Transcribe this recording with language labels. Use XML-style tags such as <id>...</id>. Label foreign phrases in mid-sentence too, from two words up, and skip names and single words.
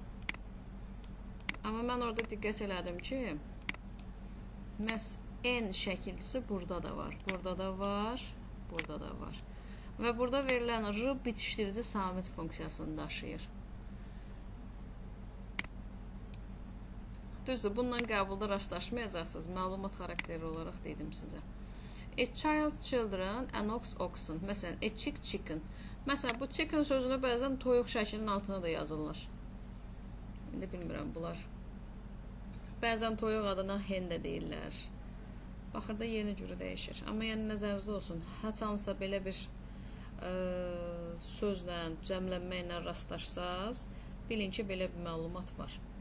<az>Amma mən orada diqqət elədim ki, məhz n şəkilçisi burada da var. Burada da var. Burada da var. Və burada verilən r bitişdirici samit funksiyasını daşıyır. Düzdür, bununla qəbulda rastlaşmayacaqsınız. Məlumat xarakterli olaraq dedim sizə.</az> <en>A child, children, an ox, oxen. Məsələn, a chick, chicken.</en> <az>Məsələn, bu chicken sözünü bəzən toyuq şəklinin altına da yazırlar. İndi bilmirəm, bunlar. Bəzən toyuq adına hen də deyirlər. Baxırda yeni cürü dəyişir. Amma yəni nəzərinizdə olsun, haçansa belə bir sözlə, cəmlənməklə rastlaşsaz, bilin ki, belə bir məlumat var.</az>